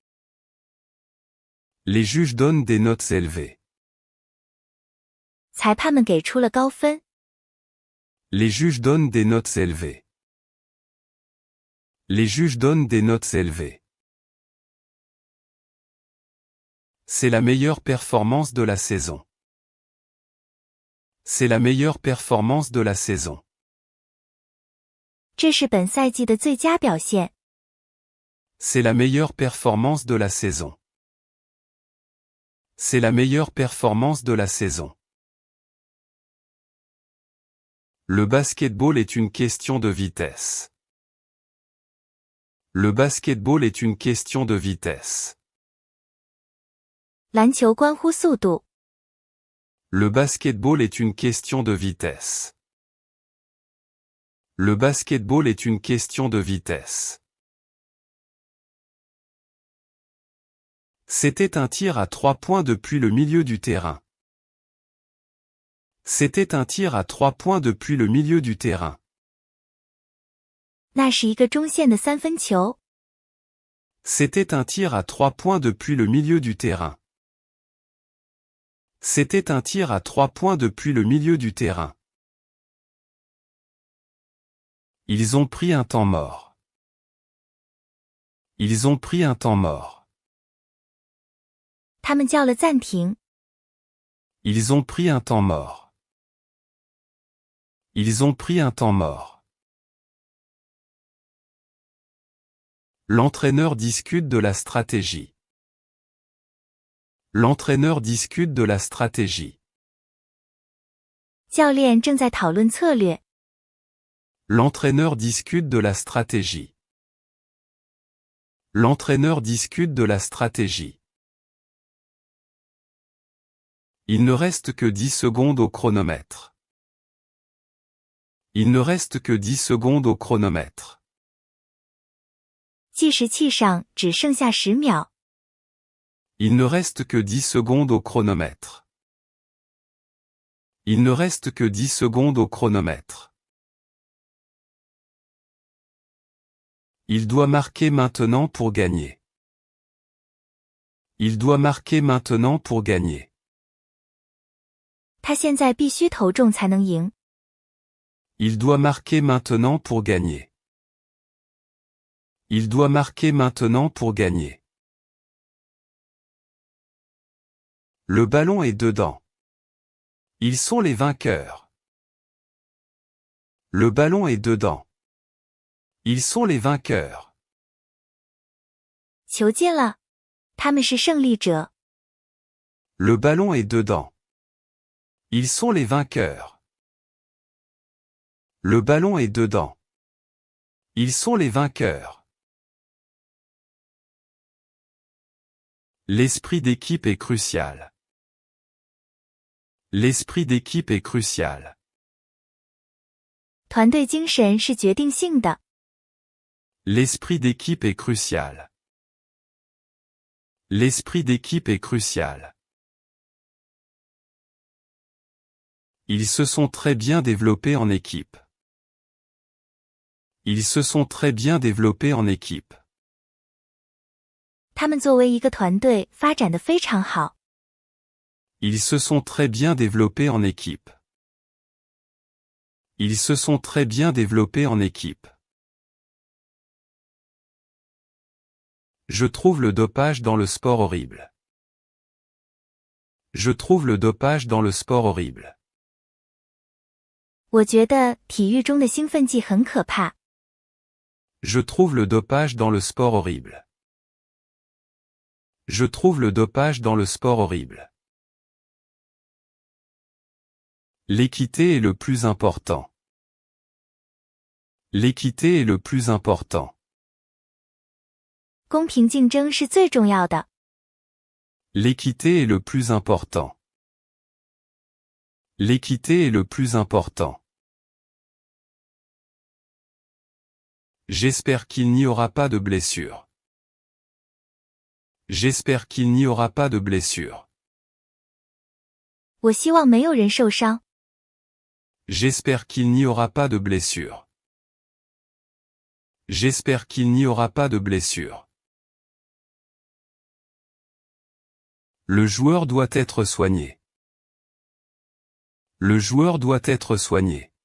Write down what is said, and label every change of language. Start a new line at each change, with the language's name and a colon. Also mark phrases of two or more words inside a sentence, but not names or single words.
French: Les juges donnent des notes élevées.
Chinese: 裁判们给出了高分。
French: Les juges donnent des notes élevées. Les juges donnent des notes élevées. C'est la meilleure performance de la saison. C'est la meilleure performance de la saison.
Chinese: 这是本赛季的最佳表现。
French: C'est la meilleure performance de la saison. C'est la meilleure performance de la saison. Le basketball est une question de vitesse. Le basketball est une question de vitesse.
Chinese: 篮球关乎速度。
French: Le basketball est une question de vitesse. Le basketball est une question de vitesse. C'était un tir à 3 points depuis le milieu du terrain. C'était un tir à 3 points depuis le milieu du terrain.
Chinese: 那是一个中线的三分球。
French: C'était un tir à 3 points depuis le milieu du terrain. C'était un tir à 3 points depuis le milieu du terrain. Ils ont pris un temps mort. Ils ont pris un temps mort.
Chinese: 他们叫了暂停。
French: Ils ont pris un temps mort. Ils ont pris un temps mort. L'entraîneur discute de la stratégie. L'entraîneur discute de la stratégie.
Chinese: 教练正在讨论策略。
French: L'entraîneur discute de la stratégie. L'entraîneur discute de la stratégie. Il ne reste que 10 secondes au chronomètre. Il ne reste que 10 secondes au chronomètre.
Chinese: 计时器上只剩下10秒。
French: Il ne reste que 10 secondes au chronomètre. Il ne reste que 10 secondes au chronomètre. Il doit marquer maintenant pour gagner. Il doit marquer maintenant pour gagner.
Chinese: 他现在必须投中才能赢。
French: Il doit marquer maintenant pour gagner. Il doit marquer maintenant pour gagner. Le ballon est dedans. Ils sont les vainqueurs. Le ballon est dedans. Ils sont les vainqueurs.
Chinese: 球进了，他们是胜利者。
French: Le ballon est dedans. Ils sont les vainqueurs. Le ballon est dedans. Ils sont les vainqueurs. L'esprit d'équipe est crucial. L'esprit d'équipe est crucial.
Chinese: 团队精神是决定性的。
French: L'esprit d'équipe est crucial. L'esprit d'équipe est crucial. Ils se sont très bien développés en équipe. Ils se sont très bien développés en équipe.
Chinese: 他们作为一个团队发展得非常好。
French: Ils se sont très bien développés en équipe. Ils se sont très bien développés en équipe. Je trouve le dopage dans le sport horrible. Je trouve le dopage dans le sport horrible.
Chinese: 我觉得体育中的兴奋剂很可怕。
French: Je trouve le dopage dans le sport horrible. Je trouve le dopage dans le sport horrible. L'équité est le plus important. L'équité est le plus important.
Chinese: 公平竞争是最重要的。
French: L'équité est le plus important. L'équité est le plus important. J'espère qu'il n'y aura pas de blessure. J'espère qu'il n'y aura pas de blessure.
Chinese: 我希望没有人受伤。
French: J'espère qu'il n'y aura pas de blessure. J'espère qu'il n'y aura pas de blessure. Le joueur doit être soigné. Le joueur doit être soigné.